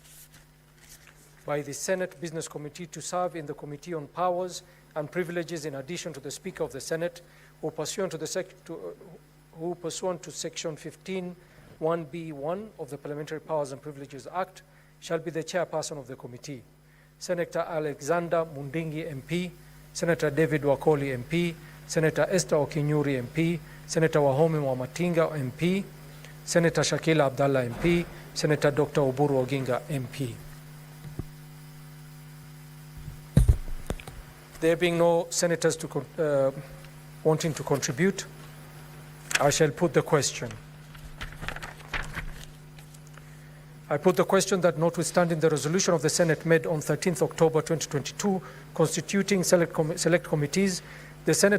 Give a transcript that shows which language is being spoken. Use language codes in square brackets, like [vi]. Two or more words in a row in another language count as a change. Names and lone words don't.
[en] Senate Business Committee to serve in the Committee on Powers and Privileges in addition to the Speaker of the Senate, who pursuant to Section 15(1)(b)(1) of the Parliamentary Powers and Privileges Act shall be the chairperson of the committee. Senator Alexander Mundingi MP, Senator David Wakoli MP, Senator Esther Okinyuri MP, Senator Wahome Wamatinga MP, Senator Shakila Abdallah MP, Senator Dr. Oburu Oginga MP. There being no senators wanting to contribute, I shall put the question. I put the question that notwithstanding the resolution of the Senate made on 13th October 2022, constituting select committees, the Senate